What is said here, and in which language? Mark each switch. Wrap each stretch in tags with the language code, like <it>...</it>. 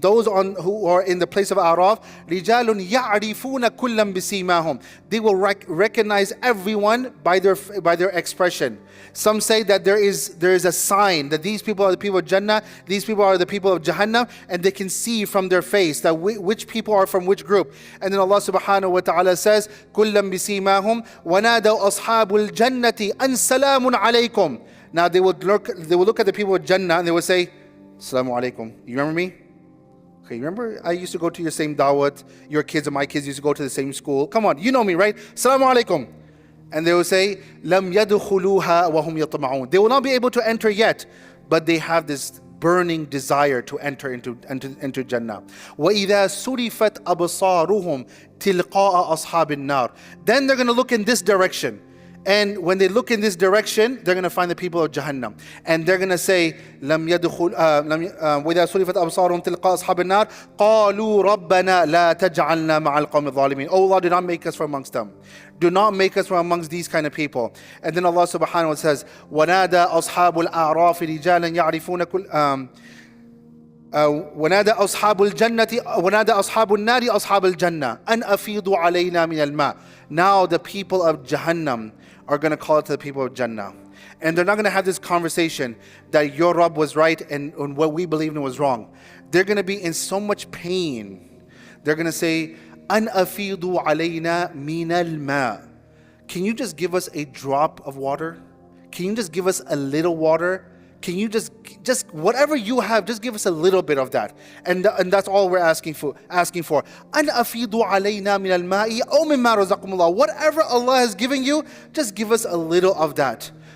<en>Those who are in the place of A'raf,</en> <ar>رِجَالٌ يَعْرِفُونَ كُلًّا بِسِيمَاهُم.</ar> <en>They will recognize everyone by their expression. Some say that there is a sign that these people are the people of Jannah, these people are the people of Jahannam, and they can see from their face that which people are from which group. And then Allah subhanahu wa ta'ala says,</en> <ar>كُلًّا بِسِيمَاهُم وَنَادَوْا أَصْحَابُ الْجَنَّةِ أَنْ سَلَامٌ عَلَيْكُمْ.</ar> <en>Now they will look at the people of Jannah and they will say, Assalamu alaikum. You remember me? Okay, you remember I used to go to your same dawat, your kids and my kids used to go to the same school. Come on, you know me, right? Assalamu alaikum. And they will say,</en> <ar>Lam yadkhuluha wa hum yatma'un.</ar> <en>They will not be able to enter yet, but they have this burning desire to enter into Jannah.</en> <ar>وَإِذَا سُرِفَتْ أَبْصَارُهُمْ تِلْقَاءَ أَصْحَابِ النَّارِ.</ar> <en>Then they're going to look in this direction. And when they look in this direction, they're going to find the people of Jahannam. And they're going to say,</en> <ar>وَإِذَا صُرِفَتْ أَبْصَارُهُمْ تِلْقَاءَ أَصْحَابِ النَّارِ قَالُوا رَبَّنَا لَا تَجْعَلْنَا مَعَ الْقَوْمِ الظَّالِمِينَ.</ar> <en>Oh Allah, do not make us from amongst them. Do not make us from amongst these kind of people. And then Allah subhanahu wa ta'ala says,</en> <ar>وَنَادَى أَصْحَابُ الْأَعْرَافِ رِجَالًا يَعْرِفُونَ كُلَّ ونادى أصحاب الجنة ونادى أصحاب النار أصحاب الجنة أن أفيضوا علينا من الماء.</ar> <en>Now the people of Jahannam are going to call it to the people of Jannah. And they're not going to have this conversation that your Rabb was right and what we believed in was wrong. They're going to be in so much pain. They're going to say,</en> <ar>أن أفيضوا علينا من الماء.</ar> <en>Can you just give us a drop of water? Can you just give us a little water? Can you just whatever you have, just give us a little bit of that. And that's all we're asking for.</en> <ar>أَنْ أَفِيضُوا عَلَيْنَا مِنَ الْمَاءِ أَوْ مِمَّا رَزَقَكُمُ اللَّهُ.</ar> <en>Whatever Allah has given you, just give us a little of that.</en>